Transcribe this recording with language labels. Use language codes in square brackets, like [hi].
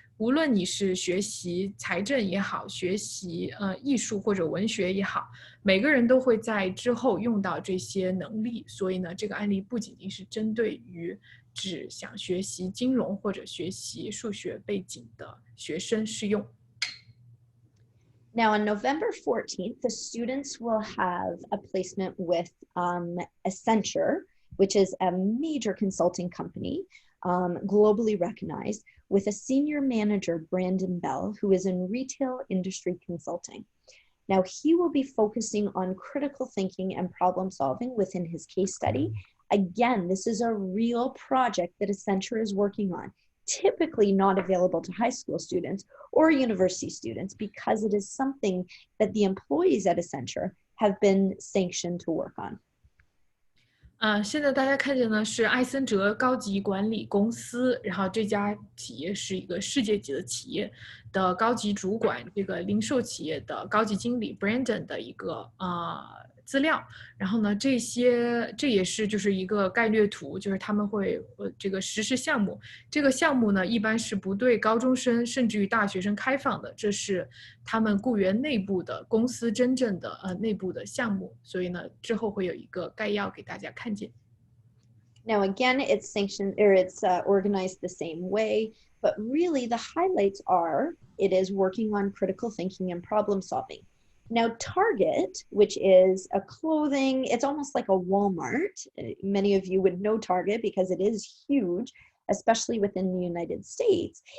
[zh] 无论你是学习财政也好，学习艺术或者文学也好，每个人都会在之后用到这些能力。所以呢，这个案例不仅仅是针对于只想学习金融或者学习数学背景的学生适用。 [en] Now, on November 14th, the students will have a placement with Accenture, which is a major consulting company, globally recognized, with a senior manager, Brandon Bell, who is in retail industry consulting. Now, he will be focusing on critical thinking and problem solving within his case study. Again, this is a real project that Accenture is working on, typically not available to high school students or university students because it is something that the employees at Accenture have been sanctioned to work on. [zh] 现在大家看见呢是艾森哲高级管理公司，然后这家企业是一个世界级的企业的高级主管，这个零售企业的高级经理 Brandon 的一个资料。然后呢，这也是就是一个概略图，就是他们会这个实施项目。这个项目呢，一般是不对高中生甚至于大学生开放的，这是他们雇员内部的公司真正的内部的项目。所以呢，之后会有一个概要给大家看见。 [en] Now, again, it's sanctioned or it's organized the same way, but really the highlights are it is working on critical thinking and problem solving. Now, Target, which is a clothing, it's almost like a Walmart. Many of you would know Target because it is huge, especially within the United States.